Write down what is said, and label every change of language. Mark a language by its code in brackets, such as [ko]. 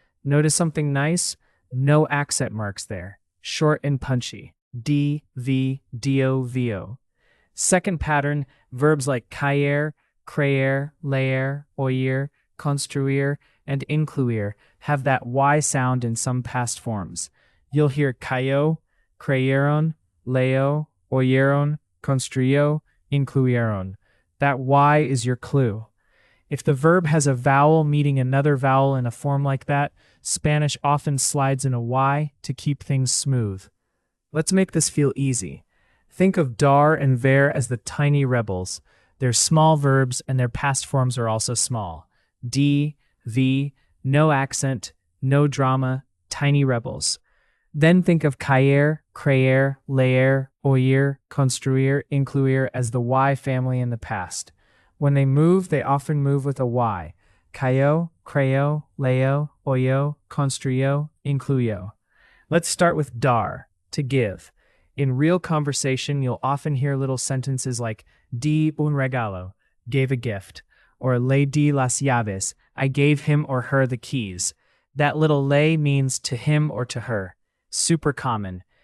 [en] Notice something nice? No accent marks there. Short and punchy. [es] Di, vi, dio, vio. [en] Second pattern, verbs like caer, creer, leer, oír, construir, and incluir have that Y sound in some past forms. You'll hear cayó, creyeron, leo, oyeron, construyó, incluyeron. That Y is your clue. If the verb has a vowel meeting another vowel in a form like that, Spanish often slides in a Y to keep things smooth. Let's make this feel easy. Think of dar and ver as the tiny rebels. They're small verbs and their past forms are also small. Di, vi, no accent, no drama, tiny rebels. Then think of caer, creer, leer, oír, construir, incluir as the Y family in the past. When they move, they often move with a Y. [es] Cayó, creyó, leo, oyó, construyó, incluyó. [en] Let's start with dar, to give. In real conversation, you'll often hear little sentences like [es] di un regalo, [en] gave a gift, or [es] le di las llaves, [en] I gave him or her the keys. That little le means to him or to her. Super common.